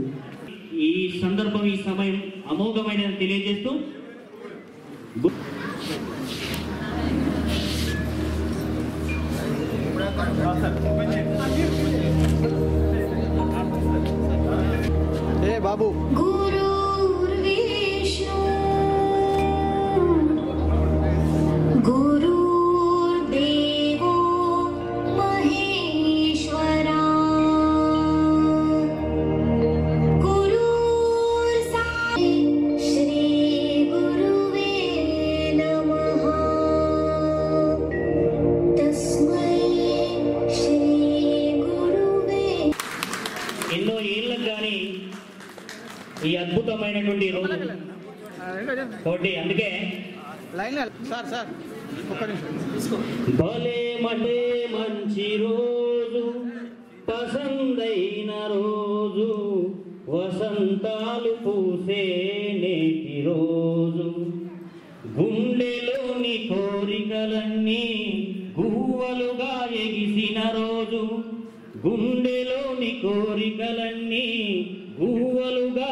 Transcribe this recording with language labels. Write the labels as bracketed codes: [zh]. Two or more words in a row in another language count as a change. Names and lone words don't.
[te] ఈ సందర్భం ఈ సమయం అమోఘమైన తెలియజేస్తూ ఏ బాబు [sa] गुरुर्विष्णु गुरुर्देवो महेश्वरा श्री गुरुवे नमः तस्मै श्री गुरुवे [te] ఎన్నో ఏళ్ళకు కానీ ఈ అద్భుతమైనటువంటి రోజు కాబట్టి అందుకే [en] line sir [te] ఒక్క నిమిషం భలే మటే మంచి రోజు పసందైన రోజు వసంతాలు పూసే నేటి రోజు గుండెలోని కోరికలన్నీ గువ్వలుగా ఎగిసిన రోజు గుండెలోని కోరికలన్నీ గువ్వలుగా